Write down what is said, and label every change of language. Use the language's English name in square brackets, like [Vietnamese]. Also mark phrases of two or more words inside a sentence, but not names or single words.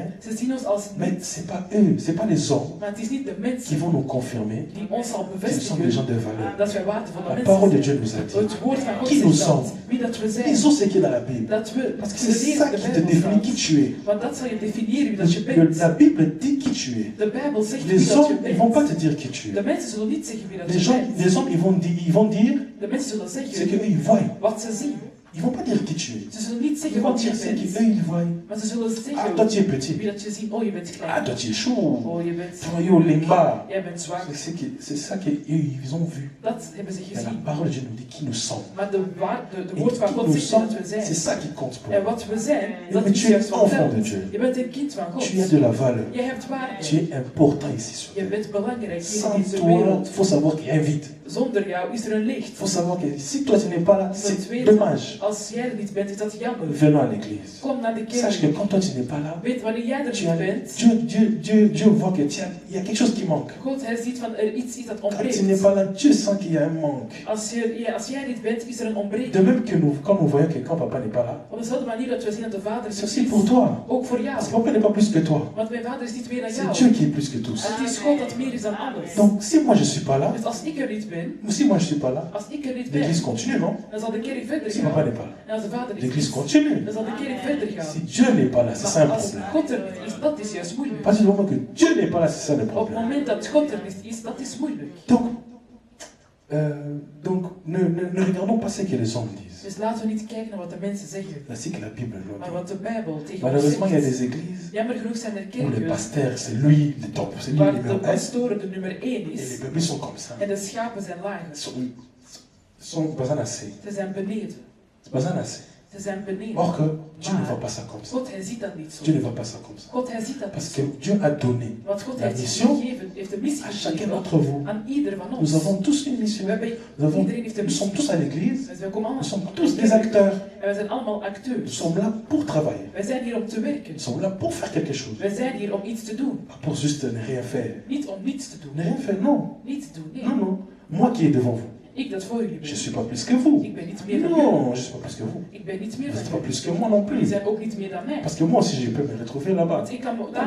[Dutch] Ze zien ons als [French] Mais [Dutch] niets. [French] ce n'est pas eux, ce n'est pas les hommes [Dutch] Maar het is niet de [French] qui [Dutch] mensen [French] vont nous confirmer [Dutch] die ons zal [French] que nous sommes des [Dutch] bevestigen [French] gens de valeur. [Dutch] dat wij waardevolle [French] La [Dutch] mensen [French] parole de [Dutch] zijn. [French] Dieu nous a dit. [Dutch] Het woord van God [French] Qui nous [Dutch] zegt dat. [French] sommes. [Dutch] Wie dat we zijn. [French] Lisons ce qui est dans la Bible. [Dutch] Dat we, [French] Parce que [Dutch] we [French] c'est [Dutch] lezen [French] ça [Dutch] de [French] qui te [Dutch] Bijbel [French] définit qui [Dutch] staat. [French] tu es. [Dutch] Want dat zal je definiëren wie dat je bent. [French] La Bible dit qui tu es. [Dutch] De Bijbel zegt wie [French] Les [Dutch] dat je [French] hommes, ils ne vont pas [Dutch] bent. [French] te dire qui tu [Dutch] De [French] es. [Dutch] mensen zullen niet zeggen wie dat [French] Les [Dutch] je bent. [French] hommes, ils vont dire [Dutch] De mensen zullen [French] ce [Dutch] zeggen [French] qu'eux ils voient. [Dutch] wat ze zien. [French] Ils ne vont pas dire qui tu es. [Dutch] Ze zullen niet [French] Ils [Dutch] zeggen [French] vont [Dutch] wat je [French] dire ce [Dutch] bent. [French] qu'eux ils voient. [Dutch] Maar ze zullen Ah, zeggen [French] toi tu es petit. [Dutch] wie dat je ziet. Oh, je bent Ah, klein. [French] toi tu es chaud. [Dutch] Oh, je bent [French] Toi, [Lingala] yo, limba. [Dutch] Jij bent zwak. [French] C'est ça qu'eux ils ont vu. [Dutch] Dat hebben ze [French] Mais la [Dutch] gezien. [French] parole de Dieu nous dit qui nous sommes. [Dutch] Maar de [French] Et [Dutch] woord van [French] qui [Dutch] God [French] nous [Dutch] zegt [French] sommes, [Dutch] dat we [French] c'est [Dutch] zijn. [French] ça qui compte pour [Dutch] En [French] nous. [Dutch] wat we zijn, dat [French] Mais [Dutch] is [French] tu es [Dutch] juist wat [French] enfant de [Dutch] telt. [French] Dieu. [Dutch] Je bent een kind van God. [French] Tu as de la valeur. [Dutch] Je hebt waarde. [French] Tu es important ici sur [Dutch] Je [French] terre. [Dutch] bent belangrijk hier in [French] Sans [Dutch] deze [French] toi, [Dutch] wereld. [French] il faut savoir qu'il y a un vide. [Dutch] Zonder jou is er een licht. [French] Il faut savoir que si toi tu n'es pas là, [Dutch] Je moet [French] c'est [Dutch] weten, [French] dommage. [Dutch] als jij er niet bent, is dat jammer. [French] Venons à l'église. [Dutch] Kom naar de [French] Sache que [Dutch] kerk. [French] quand toi tu n'es pas là, [Dutch] Weet, wanneer jij er [French] tu [Dutch] niet [French] as, [Dutch] bent, [French] Dieu voit que il y a quelque chose qui manque. [Dutch] God hij ziet van er iets dat [French] Quand tu n'es [Dutch] ontbreekt. [French] pas là, Dieu sent qu'il y a un manque. [Dutch] Als jij niet bent, is er een [French] De [Dutch] ontbreking. [French] même que nous, quand nous voyons que quand papa n'est pas là, [Dutch] Op dezelfde manier dat we zien dat de Vader [French] c'est [Dutch] niet [French] aussi [Dutch] is. [French] pour toi. [Dutch] Ook voor jou. [French] Parce que papa n'est pas plus que toi. [Dutch] Want mijn Vader is niet meer dan [French] C'est [Dutch] jou. [French] Dieu qui est plus que tous. [Dutch] Het is God dat meer is dan alles. [French] Donc si moi je ne suis pas là, [Dutch] Dus als ik er niet ben, [French] ou si moi je ne suis pas là, [Dutch] als ik er niet ben, [French] l'église continue, non? [Dutch] dan zal de kerk verder [French] Si papa [Dutch] gaan. [French] n'est pas là, [Dutch] En als de Vader niet [French] l'église [Dutch] is, [French] continue. [Dutch] dan zal de kerk verder gaan. [French] Si Dieu n'est pas là, c'est ça un [Dutch] Maar als [French] problème. [Dutch] God er niet is, dat is juist [French] À [Dutch] moeilijk. [French] partir du moment que Dieu n'est pas là, c'est ça le [Dutch] Op het [French] problème. [Dutch] moment dat God er niet is, dat is moeilijk. [French] Donc ne regardons pas ce que les hommes disent. [Dutch] Dus laten we niet kijken naar wat de mensen zeggen, [French] C'est que la Bible nous [Dutch] maar [French] dit. [Dutch] wat de Bijbel tegen ons [French] Malheureusement, il y a [Dutch] zegt. [French] des églises [Dutch] Jammer genoeg zijn er [French] où le [Dutch] kerken [French] pasteur, c'est lui le top, c'est lui le [Dutch] waar de [French] numéro 1. [Dutch] pastoor de nummer 1 [French] Et les [Dutch] is [French] brebis sont comme ça. [Dutch] en de schapen zijn lager. [French] Sont pas assez. [Dutch] Ze zijn beneden. [French] C'est pas assez. [Dutch] Ze zijn beneden. [French] Or que Dieu ne voit pas ça comme ça. [Dutch] God hij ziet dat niet [French] Dieu ne [Dutch] zo. [French] voit pas ça comme ça. [Dutch] God hij ziet dat [French] Parce [Dutch] niet [French] que [Dutch] zo. [French] Dieu a donné [Dutch] Want God [French] la [Dutch] heeft [French] mission [Dutch] gegeven, heeft de missie [French] à chacun [Dutch] gegeven [French] d'entre vous. [Dutch] aan ieder van [French] Nous [Dutch] ons. [French] avons tous une mission. [Dutch] We hebben, iedereen heeft een [French] Nous sommes [Dutch] missie. [French] tous à l'église. [Dutch] Dus we komen [French] Nous [Dutch] allemaal [French] sommes tous des acteurs. [Dutch] en we zijn allemaal [French] Nous [Dutch] acteurs. [French] sommes là pour travailler. [Dutch] Wij zijn hier om te werken. [French] Nous sommes là pour faire quelque chose. [Dutch] Wij zijn hier om iets te doen. [French] Pas pour juste ne rien faire. [Dutch] Niet om niets te doen. [French] Ne rien faire, non. [Dutch] Niets doen, nee. [French] Non, non. Moi qui est devant vous, [Dutch] Ik dat voor jullie [French] je ne [Dutch] ben. [French] suis pas plus que vous. [Dutch] Ik ben niet meer dan [French] Non, [Dutch] jullie. [French] je ne suis pas plus que vous. [Dutch] Ik ben niet meer [French] Vous n'êtes [Dutch] dan [French] pas plus [Dutch] jullie. [French] que moi non [Dutch] Jullie [French] plus. [Dutch] zijn ook niet meer dan mij. [French] Parce que moi aussi, je peux me retrouver là-bas. [Dutch] Want ik kan me daar